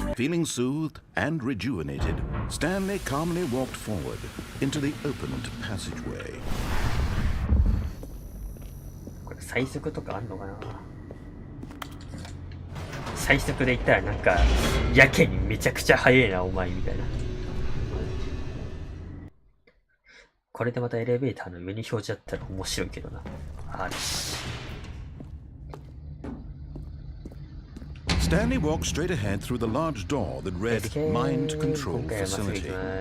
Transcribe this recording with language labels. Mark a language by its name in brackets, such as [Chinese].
[English] Feeling soothed and rejuvenated, Stanley calmly walked forward into the opened passageway. [Japanese] これ最速とかあんのかな。最速で言ったらなんかやけにめちゃくちゃ速いなお前みたいな。これでまたエレベーターの上に表示あったら面白いけどな。あるし。 [English] Stanley walked straight ahead through the large door that read Mind Control Facility.